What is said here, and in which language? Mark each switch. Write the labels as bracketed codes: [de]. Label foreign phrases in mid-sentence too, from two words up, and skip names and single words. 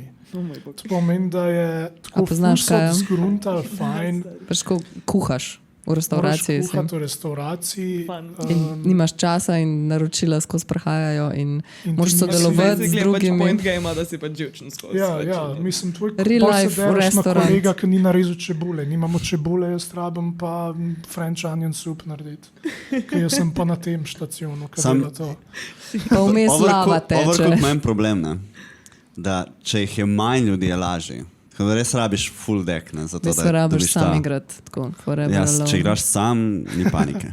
[sl] To pomeni, da je tako zgruntal, fajn. Pač ko kuhaš v restauraciji. Kuhati v restauraciji. Nimaš časa in naročila skozi prehajajo in moraš sodelovati z drugimi. [en] Point game, [sl] da si pa živčen skozi. Ja, mislim, tvoj [en] real life restaurant. [sl] Kolega, ki ni narezal čebule. Nimamo čebule, jaz rabim pa [en] French onion soup [sl] narediti. Ker jaz sem pa na tem štacionu, ki dela to. Pa vmes lava teče. Overcooked ima en problem, ne? Da če jih je manj ljudi, je lažje. Da res rabiš [en] full deck, [sl] ne? Zato, da rabiš sam igrati. Ja, če igraš sam, ni panike.